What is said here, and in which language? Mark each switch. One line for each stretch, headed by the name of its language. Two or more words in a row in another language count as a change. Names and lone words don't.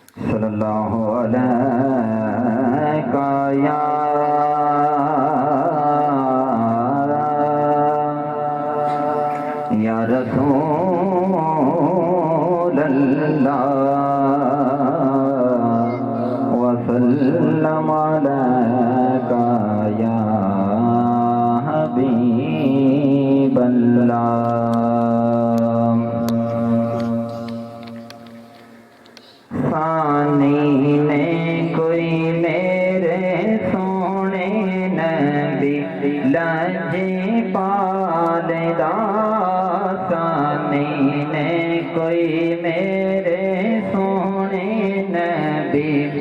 Arabic: صلى الله عليك يا رسول الله وسلم عليك يا حبيب الله.
Punjabi: ਸਾਨੀ ਨੇ ਕੋਈ ਮੇਰੇ ਸੋਹਣੇ ਨਬੀ ਲਜੇ ਪਾਲਦਾ, ਸਾਨੀ ਨੇ ਕੋਈ ਮੇਰੇ ਸੋਹਣੇ ਨਬੀ